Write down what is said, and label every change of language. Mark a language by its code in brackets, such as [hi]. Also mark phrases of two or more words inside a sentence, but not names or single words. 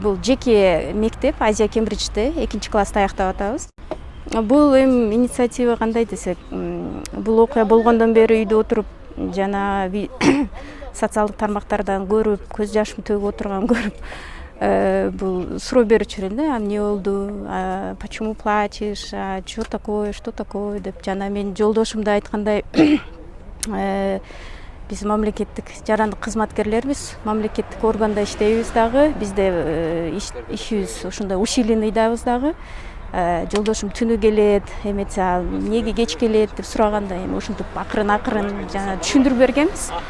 [ky] бул жеке мектеп Азия Кембриджде 2-класста аяктап атабыз. Бул инициатива кандай десек, бул окуя болгондон бери үйдө отуруп жана социалдык тармактардан көрүп, көз жашым төгүп отурган көрүп, бул суроо берип жүрөм да, эмне болду, [ru] почему плачешь, что такое [ky] деп, жана мен жолдошум да айткандай, биз мамлекеттик жарандык кызматкерлербиз, мамлекеттик органда иштейбиз дагы, бизде ишибиз ушундай усиленныйдабыз дагы. Жолдошум түнү келет, эметсе эмнеге кеч келет деп сураганда, эми ушинтип акырын жана түшүндүрүп бергенбиз.